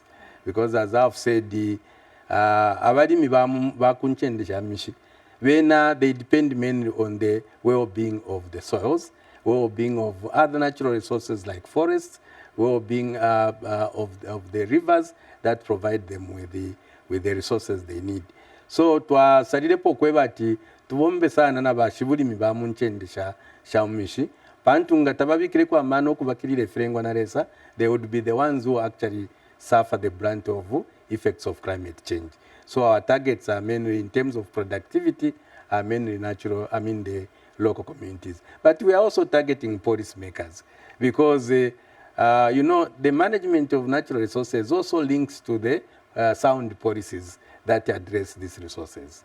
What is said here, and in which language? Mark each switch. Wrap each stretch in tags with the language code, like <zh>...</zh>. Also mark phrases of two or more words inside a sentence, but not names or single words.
<en>Because as I've said,</en> <bem>abalimi bakunchendesha mishi,</bem> <en>they depend mainly on the well-being of the soils, well-being of other natural resources like forests, well-being of the rivers that provide them with the resources they need.</en> <bem>So twasalirepo kwebati tubombesana n'abashibulimi bamunchendesha shaumishi pantunga tababikire kwa mano kubakirire frengwa na resa,</bem> <en>they would be the ones who actually suffer the brunt of effects of climate change. So our targets are mainly in terms of productivity, are mainly the local communities. But we are also targeting policymakers because you know, the management of natural resources also links to the sound policies that address these resources.</en>